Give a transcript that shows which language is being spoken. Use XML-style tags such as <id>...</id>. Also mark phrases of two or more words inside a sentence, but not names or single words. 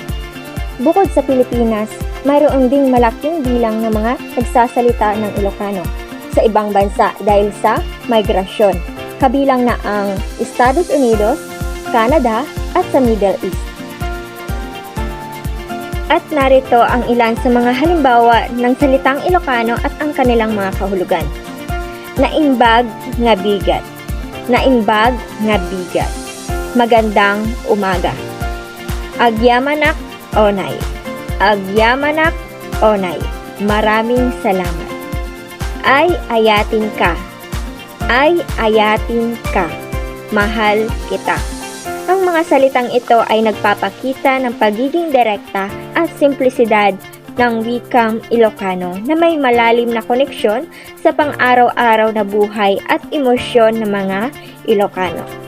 <tl>Bukod sa Pilipinas, mayroon ding malaking bilang ng mga nagsasalita ng Ilocano sa ibang bansa dahil sa migrasyon, kabilang na ang Estados Unidos, Canada at sa Middle East. At narito ang ilan sa mga halimbawa ng salitang Ilocano at ang kanilang mga kahulugan.</tl> <ilo>Naimbag nga bigat. Naimbag nga bigat.</ilo> <tl>Magandang umaga.</tl> <ilo>Agyamanak onay. Agyamanak onay.</ilo> <tl>Maraming salamat.</tl> <ilo>Ay ayatin ka. Ay ayatin ka.</ilo> <tl>Mahal kita. Ang mga salitang ito ay nagpapakita ng pagiging direkta at simplisidad ng wikang Ilocano na may malalim na koneksyon sa pang-araw-araw na buhay at emosyon ng mga Ilocano.</tl>